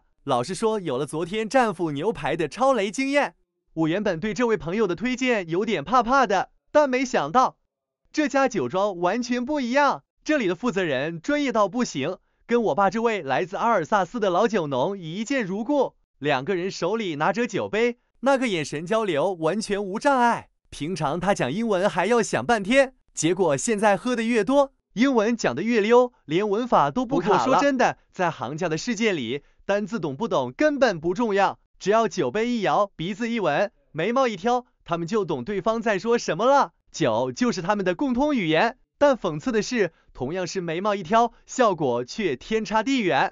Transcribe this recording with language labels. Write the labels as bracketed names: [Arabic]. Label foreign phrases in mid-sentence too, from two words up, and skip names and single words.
[Chinese] 老實說，有了昨天戰斧牛排的超雷經驗，我原本對這位朋友的推薦有點怕怕的，但沒想到這家酒莊完全不一樣。這裡的負責人專業到不行，跟我爸這位來自阿爾薩斯的老酒農一見如故。兩個人手裡拿着酒杯，那個眼神交流完全無障礙。平常他講英文還要想半天，結果現在喝得越多，英文講得越溜，連文法都不卡了。不過說真的，在行家的世界裡，單字懂不懂根本不重要，只要酒杯一搖，鼻子一聞，眉毛一挑，他們就懂對方在說什麼了。酒就是他們的共通語言。但諷刺的是，同樣是眉毛一挑，效果卻天差地遠。